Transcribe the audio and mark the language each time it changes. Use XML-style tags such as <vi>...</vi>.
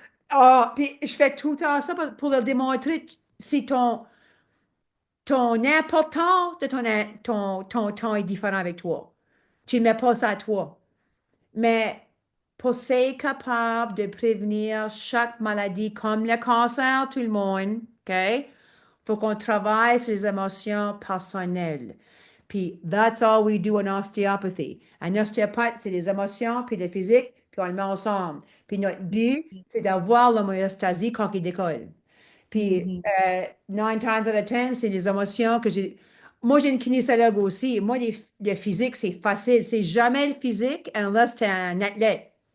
<fr>Ah, puis je fais tout le temps ça pour leur démontrer si ton importance de ton temps est différent avec toi. Tu ne mets pas ça à toi. Mais pour être capable de prévenir chaque maladie comme le cancer, tout le monde, OK? Faut qu'on travaille sur les émotions personnelles.</fr> <en>Puis, that's all we do in osteopathy.</en> <fr>Un ostéopathe, c'est les émotions, puis le physique, puis on le met ensemble. Puis notre but, c'est d'avoir l'homéostasie quand il décolle. Puis, Mhm.</fr> <en>9 times out of 10,</en> <fr>c'est les émotions que j'ai. Moi, j'ai une kinésiologue aussi. Moi, le physique, c'est facile. C'est jamais le physique unless tu es un athlète.</fr>